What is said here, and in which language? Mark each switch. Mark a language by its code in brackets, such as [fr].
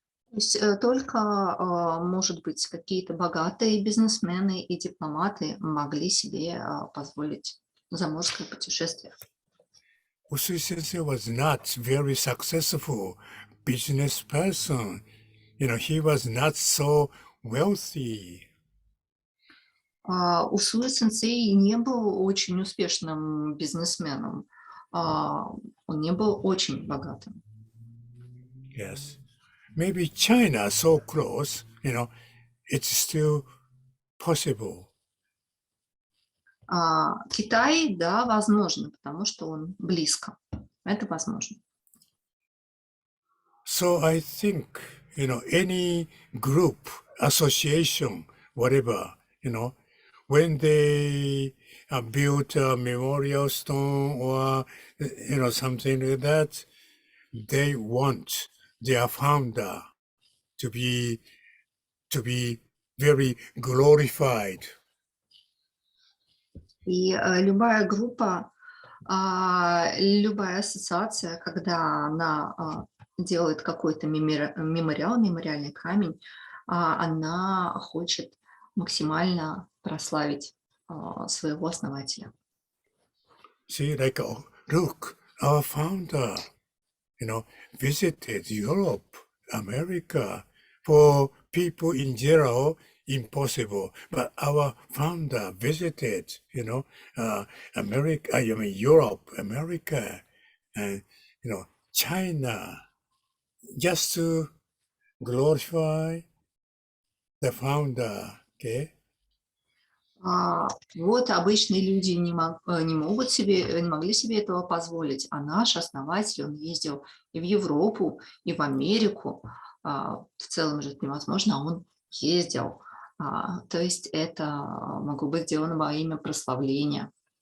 [ru] То есть только, может быть, какие-то богатые бизнесмены и дипломаты могли себе позволить заморское путешествие. [en] Usui Sensei was not very successful business person. He was not so wealthy. [ru] Усуи сенсей не был очень успешным бизнесменом. Он не был очень богатым. [en] Yes. Maybe China so close, it's still possible. [ru] Китай, да, возможно, потому что он близко. Это возможно. [en] So I think, any group, association, whatever, when they build a memorial stone or, something like that, they want their founder to be very glorified. [ru] И любая группа, любая ассоциация, когда она делает какой-то мемориальный камень, она хочет максимально прославить своего основателя. [en] See, like, look, our founder, visited Europe, America. For people in general, impossible. But our founder visited, America, Europe, America, and, China, just to glorify the founder, okay? [ru] Вот обычные люди не могли себе этого позволить, а наш основатель, он ездил и в Европу, и в Америку, в целом же это невозможно, а он ездил. То есть это могло быть сделано во имя прославления.